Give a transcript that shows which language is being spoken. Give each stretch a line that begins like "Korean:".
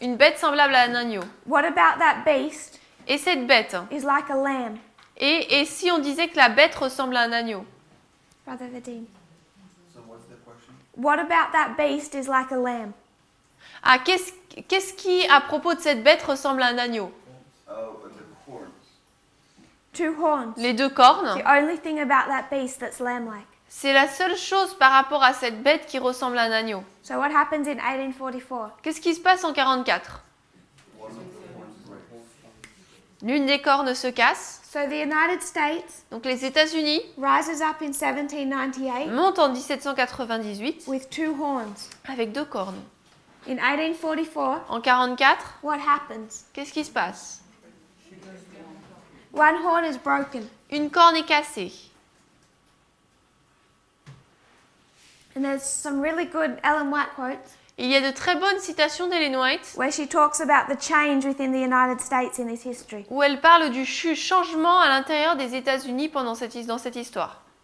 French: Une bête semblable à un agneau.
English: What about that beast
French: Et cette bête?
English: is like a lamb?
French: Et si on disait que la bête ressemble à un agneau?
English: Brother Vadim. So what's the question? What about that beast is like a lamb?
French: Ah, qu'est-ce qui, à propos de cette bête, ressemble à un agneau?
English: Oh, but the horns. 2 horns.
French: Les 2 cornes.
English: The only thing about that beast that's lamb-like.
French: C'est la seule chose par rapport à cette bête qui ressemble à un agneau.
English: So what happens in 1844?
French: Qu'est-ce qui se passe en 44?
English: One of the horns breaks.
French: L'une des cornes se casse.
English: So the United States
French: Donc les États-Unis
English: rises up in 1798
French: montent en 1798
English: with 2 horns.
French: avec 2 cornes.
English: In 1844,
French: En 44,
English: what happens?
French: qu'est-ce qui se passe?
English: One horn is broken.
French: Une corne est cassée.
English: And there's some really good Ellen White quotes
French: Il y a de très bonnes citations d'Ellen White
English: where she talks about the change within the United States in this history.
French: où elle parle du changement à l'intérieur des États-Unis dans cette histoire.